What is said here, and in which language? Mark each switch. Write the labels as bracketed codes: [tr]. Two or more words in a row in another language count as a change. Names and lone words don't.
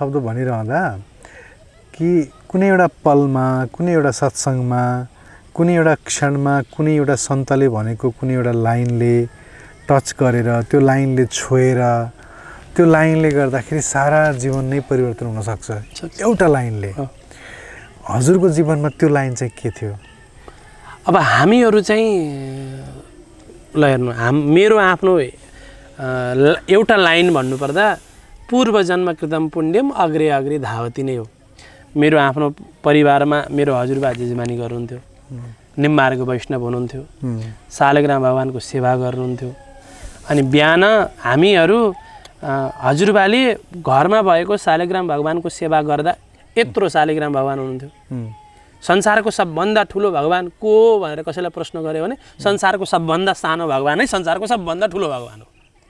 [ne] शब्द भनिरहँदा कि कुनै एउटा पलमा कुनै एउटा सत्सङ्गमा कुनै एउटा क्षणमा कुनै एउटा सन्तले भनेको कुनै एउटा लाइनले टच गरेर त्यो लाइनले छोएर त्यो लाइनले गर्दाखेरि सारा जीवन नै परिवर्तन हुनसक्छ एउटा लाइनले हजुरको जीवनमा त्यो लाइन चाहिँ के थियो अब हामीहरू चाहिँ ल हेर्नु मेरो आफ्नो एउटा लाइन भन्नुपर्दा [sa] पूर्व जन्म कृतम पुण्यम अग्रे अग्रे धावती [ne] नै हो मेरो आफ्नो परिवारमा मेरो हजुरबा जेजेमानी गर्नुहुन्थ्यो निम्मार्ग वैष्णव हुनुहुन्थ्यो शालिग्राम भगवानको सेवा गर्नुहुन्थ्यो अनि बिहान हामीहरू हजुरबाले घरमा भएको शालिग्राम भगवानको सेवा गर्दा यत्रो शालिग्राम भगवान हुनुहुन्थ्यो संसारको सबभन्दा ठुलो भगवान को हो भनेर कसैलाई प्रश्न गर्यो भने संसारको सबभन्दा सानो भगवान नै संसारको सबभन्दा ठुलो भगवान हो